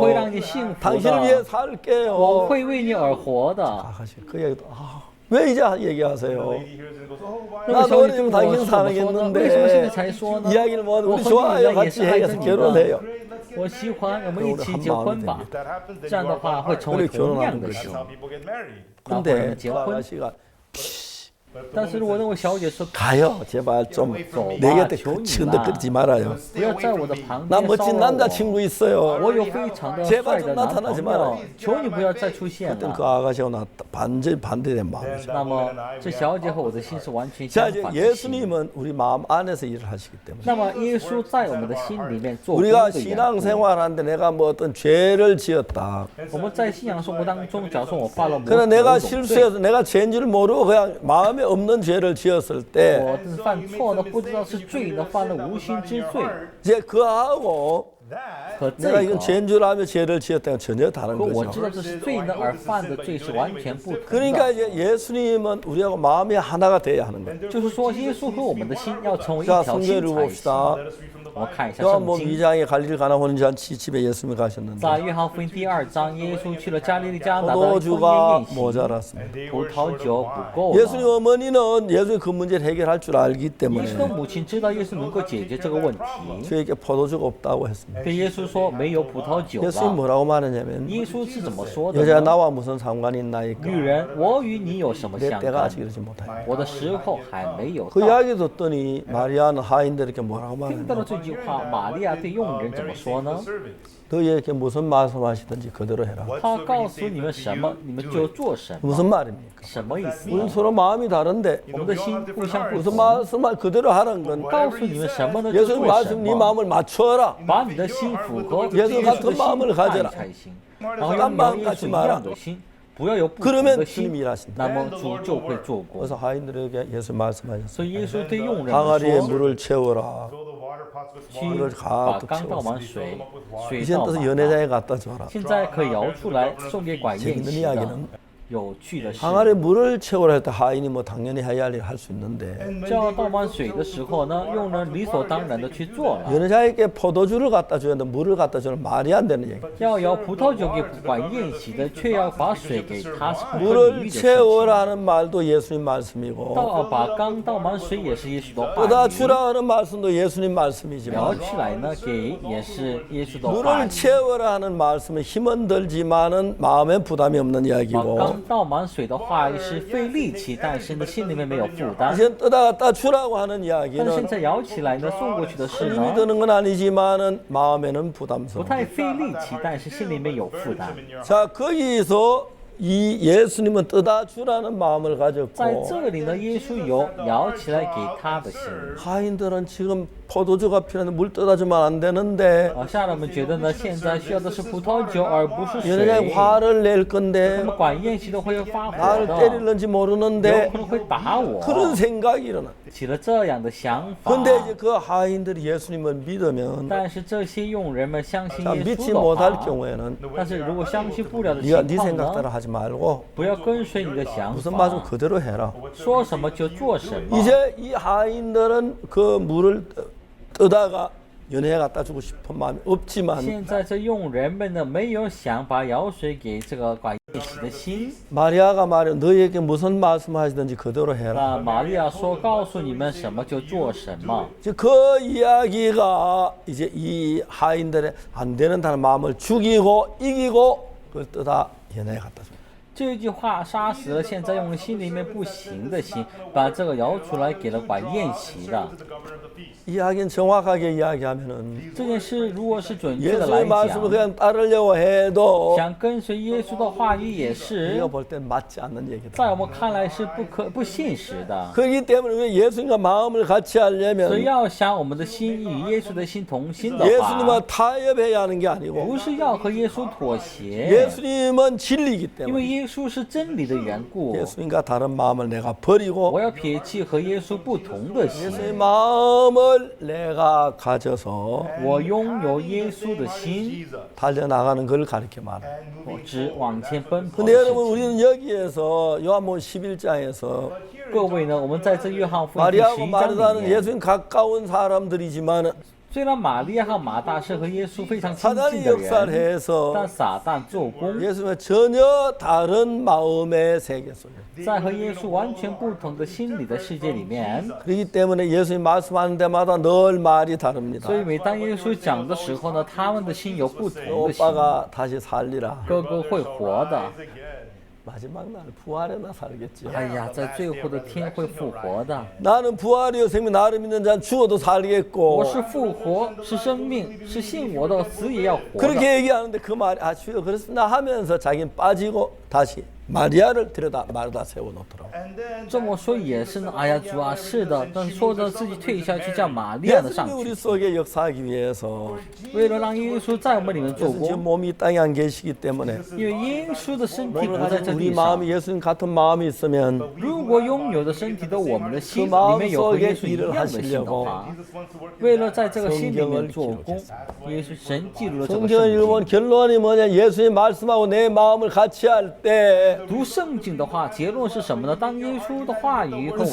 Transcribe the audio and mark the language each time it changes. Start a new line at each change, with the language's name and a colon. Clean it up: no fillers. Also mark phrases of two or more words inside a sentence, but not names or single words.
Chinese: 会让你幸福
Korean: 당신을 위해
Chinese: 的，我
Korean: 살게요.
Chinese: 会为你而活的。
Korean: 아가씨 그 얘기도 왜 이제 얘기하세요?
Chinese: 那
Korean: 나
Chinese: 么小姐对
Korean: 너는
Chinese: 我
Korean: 당신
Chinese: 说怎么说呢？为什么现在
Korean: 사랑했는데
Chinese: 才说呢？
Korean: 이야기를 뭐
Chinese: 我
Korean: 우리
Chinese: 和你
Korean: 좋아요
Chinese: 一样也
Korean: 같이
Chinese: 是爱着
Korean: 해서
Chinese: 你的，
Korean: 결혼해요.
Chinese: 我喜欢，我们一起
Korean: 우리
Chinese: 结
Korean: 한
Chinese: 婚
Korean: 마음이
Chinese: 吧
Korean: 됩니다. 。
Chinese: 这样的话会成为
Korean: 그래
Chinese: 同样
Korean: 결혼하는
Chinese: 的
Korean: 것이요.
Chinese: 心。
Korean: 근데 그 그 아가씨가
Chinese: 但是如果那位小姐说
Korean: 가요. 제발 좀 내 곁에 치근덕거리지 말아요.
Chinese: 不要在我的旁
Korean: 나
Chinese: 边骚
Korean: 멋진
Chinese: 扰我，
Korean: 남자친구 있어요.
Chinese: 我有非常的
Korean: 제발
Chinese: 帅的
Korean: 좀
Chinese: 男
Korean: 나타나지
Chinese: 朋友
Korean: 마라. ，
Chinese: 求你不要再出现
Korean: 그땐
Chinese: 了。
Korean: 그 아가씨하고 나 완전히 반대된 마음이죠.
Chinese: 那么这小姐和我的心是完全
Korean: 자
Chinese: 相
Korean: 이제
Chinese: 反的心。
Korean: 예수님은 우리 마음 안에서 일을 하시기 때문에
Chinese: 那么耶稣在我们的心里面做工
Korean: 우리가
Chinese: 的缘故。
Korean: 신앙생활하는데 내가 뭐 어떤 죄를 지었다.
Chinese: 我们在信仰生活当中，假如说我犯了某
Korean: 그러나 내가
Chinese: 某种罪，
Korean: 실수해서 내가 죄인 줄 모르고 그냥 마음에 없는 죄를 지었을 때
Chinese: 我犯错呢，不知道是罪呢，犯了无心之罪，
Korean: 이제 그하고
Chinese: 和这
Korean: 내가
Chinese: 个
Korean: 이건 죄인 줄 알며 죄를 지었다는 전혀 다른
Chinese: 和我
Korean: 거죠.
Chinese: 知道这是罪呢而犯的罪是完全不同
Korean: 그러니까
Chinese: 的。
Korean: 이제 예수님은 우리하고 마음이 하나가 돼야 하는 거예요.
Chinese: 就是说，耶稣和我们的心要成为一
Korean: 자
Chinese: 条心
Korean: 성경을
Chinese: 才行。
Korean: 봅시다.
Chinese: 我们看一下
Korean: 요한복음
Chinese: 圣经，
Korean: 2장에 갈릴 가나 혼인 잔치 집에 예수님이 가셨는데
Chinese: 在约翰福音第2章，耶稣去了加利利迦拿的婚
Korean: 포도주가
Chinese: 宴宴席，
Korean: 모자랐습니다.
Chinese: 葡萄酒不够了。
Korean: 예수님 어머니는 예수의 그 문제를 해결할 줄 알기
Chinese: 耶
Korean: 때문에
Chinese: 稣的母亲知道耶稣能够解决这个问题，
Korean: 저에게 포도주가 없다고 했습니다.
Chinese: 对耶稣说没有葡萄酒
Korean: 예수님
Chinese: 了。
Korean: 뭐라고 말하냐면
Chinese: 耶稣是怎么说的
Korean: 여자가
Chinese: 呢？
Korean: 나와 무슨 상관이 있나이까
Chinese: 女人，我与你有什么
Korean: 내
Chinese: 相
Korean: 때가
Chinese: 干？
Korean: 아직 이르지 못하여.
Chinese: 我的时候还没有
Korean: 그
Chinese: 到。
Korean: 이야기 듣더니 마리아는 하인들에게 뭐라고
Chinese: 听到了
Korean: 말하냐
Chinese: 这句话，玛利亚对佣人怎么说呢？
Korean: 너희에게 무슨 말씀하시든지 그대로 해라.
Chinese: 他告诉你们什么，你们就做什么。
Korean: 무슨 말입니까?
Chinese: 什么意思
Korean: 우리는
Chinese: 呢？
Korean: 서로 마음이 다른데
Chinese: 我们的心互相不
Korean: 무슨
Chinese: 同。
Korean: 말씀을 그대로 하라는 건
Chinese: 告诉你们什么呢？就
Korean: 예수님
Chinese: 做什
Korean: 말씀 네
Chinese: 么。
Korean: 마음을 맞춰라.
Chinese: 把你的心符合
Korean: 예수
Chinese: 耶稣
Korean: 같은
Chinese: 的
Korean: 마음을
Chinese: 心
Korean: 가져라
Chinese: 爱才行。然后要有耶稣一样的心，不要有不同
Korean: 그러면
Chinese: 的
Korean: 주님이
Chinese: 心，
Korean: 일하신다.
Chinese: 那么主就会做工。
Korean: 그래서 하인들에게 예수 말씀하셨어요.
Chinese: 所以耶稣对佣人们
Korean: 항아리에
Chinese: 说
Korean: 물을 채워라.
Chinese: 去
Korean: 물을
Chinese: 把
Korean: 가득
Chinese: 缸倒
Korean: 채웠어.
Chinese: 满水，水
Korean: 이젠
Chinese: 倒
Korean: 떠서
Chinese: 满
Korean: 연회장에
Chinese: 了。
Korean: 갖다 줘라.
Chinese: 现在可以摇出来送给管宴
Korean: 재밌는
Chinese: 席的。
Korean: 이야기는
Chinese: 有趣的是，
Korean: 항아리에 물을 채우라 할 때 하인이 뭐 당연히 해야 할 일 할 수 있는데
Chinese: 这样倒满水的时候呢，佣人理所当然的去做了。
Korean: 연회장에게 포도주를 갖다 줘야 되는데 물을 갖다 주는 말이 안 되는 얘기.
Chinese: 要摇葡萄酒给管宴席的，却要把水给他，是不可理喻
Korean: 물을
Chinese: 的事情。
Korean: 채워라 하는 말도 예수님 말씀이고
Chinese: 把缸倒满水也是耶稣的话
Korean: 떠다
Chinese: 语。
Korean: 주라 하는 말씀도 예수님
Chinese: 摇
Korean: 말씀이지만
Chinese: 起来呢，给也是耶稣的话
Korean: 물을
Chinese: 语。
Korean: 채워라 하는 말씀은 힘은 들지만은 마음에 부담이 없는
Chinese: 把
Korean: 이야기고
Chinese: 缸倒满水的话语是费力气，但是呢，心里面没有负担。
Korean: 이제 떠다 갖다 주라고 하는
Chinese: 但是现
Korean: 이야기는
Chinese: 在摇起来呢，送过去的事
Korean: 힘이
Chinese: 呢，
Korean: 드는 건 아니지만은 마음에는
Chinese: 不
Korean: 부담스러워.
Chinese: 太费力气，但是心里面有负担。
Korean: 자 거기서 이 예수님은 떠다 주라는 마음을
Chinese: 在
Korean: 가졌고
Chinese: 这里呢，耶稣有摇起来给他的心。
Korean: 하인들은 지금 포도주가 필요한데 물 떠다 주면 안 되는데
Chinese: 下人们觉得呢，现在需要的是葡萄酒，而不是
Korean: 연회장에
Chinese: 水。
Korean: 화를 낼
Chinese: 那
Korean: 건데
Chinese: 么管宴席的会发火
Korean: 나를
Chinese: 的，
Korean: 때릴는지
Chinese: 有
Korean: 모르는데
Chinese: 可能会打我。
Korean: 그런 생각이 일어나.
Chinese: 起了这样的想法。
Korean: 근데 이제 그 하인들이 예수님을 믿으면
Chinese: 但是这些佣人们相信
Korean: 자,
Chinese: 耶
Korean: 믿지
Chinese: 稣的
Korean: 못할
Chinese: 话，
Korean: 경우에는
Chinese: 但是如果相信不了的
Korean: 네가
Chinese: 情
Korean: 네
Chinese: 况
Korean: 생각대로
Chinese: 呢，
Korean: 하지 말고
Chinese: 不要跟随你的想
Korean: 무슨 말씀
Chinese: 法，
Korean: 그대로 해라.
Chinese: 说什么就做什么。
Korean: 이제 이 하인들은 그 물을 떠다가 연회에 갖다 주고 싶은 마음이 없지만
Chinese: 现在这佣人们呢，没有想把舀水给这个管宴席的心。
Korean: 마리아가 말해 너희에게 무슨 말씀하시든지 그대로 해라.
Chinese: 那玛利亚说：“告诉你们什么就做什么。
Korean: 이제 그 이야기가 이제 이 하인들의 안 된다는 마음을 죽이고 이기고 그걸 떠다 연회에 갖다 줍니다. ”
Chinese: 这句话杀死了现在用心里面不行的心，把这个摇出来给了管宴席的。
Korean: 이야기는 정확하게 이야기하면은
Chinese: 这件事如果是准确的
Korean: 예수의
Chinese: 来
Korean: 말씀을
Chinese: 讲，
Korean: 그냥 따르려고 해도
Chinese: 想跟随耶稣的话语也是
Korean: 우리가 볼 땐 맞지 않는 얘기다.
Chinese: 在我们看来是不现实的。
Korean: 그렇기 때문에 우리 예수님과 마음을 같이
Chinese: 所以
Korean: 하려면
Chinese: 要想我们的心与耶稣的心同心的
Korean: 예수님과
Chinese: 话，
Korean: 타협해야 하는 게 아니고
Chinese: 不是要和耶稣妥协，
Korean: 예수님은 진리이기
Chinese: 因为
Korean: 때문에
Chinese: 耶稣是真理的缘故。
Korean: 예수님과 다른 마음을 내가 버리고
Chinese: 我要撇弃和耶稣不同的心，
Korean: 예수의 마음을 내가 가져서
Chinese: 我拥有耶稣的心，
Korean: 달려나가는 걸 가르쳐 말해.
Chinese: 我只往前奔跑
Korean: 근데
Chinese: 的
Korean: 여러분
Chinese: 事情。
Korean: 우리는 여기에서 요한복음 11장에서
Chinese: 各位呢，我们在这约翰福音第
Korean: 마리아하고
Chinese: 11章
Korean: 마르다는
Chinese: 里面，
Korean: 예수님 가까운 사람들이지만
Chinese: 虽然玛利亚和马大是和耶稣非常亲近
Korean: 사단이
Chinese: 的人，
Korean: 역사를 해서
Chinese: 但撒旦做工，
Korean: 예수님과 전혀 다른 마음의 세계 속에
Chinese: 在和耶稣完全不同的心理的世界里面，
Korean: 그렇기 때문에 예수님 말씀하는 데마다 늘 말이 다릅니다.
Chinese: 所以每当耶稣讲的时候呢，他们的心有不同的心。
Korean: 오빠가 다시 살리라.
Chinese: 哥哥会活的，
Korean: 마지막 날 부활에 나 살겠지요.
Chinese: 哎呀，在最后的天会复活的。
Korean: 나는 부활이요 생명 나를 믿는 자는 죽어도
Chinese: 我
Korean: 살겠고
Chinese: 是复活，是生命，是信我的，死也要活的。
Korean: 그렇게 얘기하는데 그 말이 아 주여 그렇습니다 하면서 자기는 빠지고 다시 마리아를 데려다 마르다 세워놓더라고.
Chinese: 这么说也是呢。哎呀，主啊，是的，但是说着自己退下去，叫玛利亚的上
Korean: 예수님이 우리
Chinese: 去，
Korean: 속에 역사하기 위해서
Chinese: 为了让耶稣在我们里面做
Korean: 예수 지금
Chinese: 工。
Korean: 몸이 이 땅에 안 계시기 때문에
Chinese: 因为耶稣的身体
Korean: 몸을
Chinese: 不在
Korean: 가진
Chinese: 这
Korean: 우리
Chinese: 地上，
Korean: 마음이 예수님 같은 마음이 있으면
Chinese: 如果拥有的身体的我们的心
Korean: 그 마음
Chinese: 里面有和
Korean: 속에
Chinese: 耶稣一
Korean: 일을
Chinese: 样的心的
Korean: 하시려고
Chinese: 话，为了在这个心里面做工，耶稣神记录了这个
Korean: 성경을
Chinese: 圣
Korean: 읽으면
Chinese: 经。
Korean: 결론이 뭐냐 예수님 말씀하고 내 마음을 같이 할 때
Chinese: 读圣经的话，结论是什么呢？当耶稣的话语和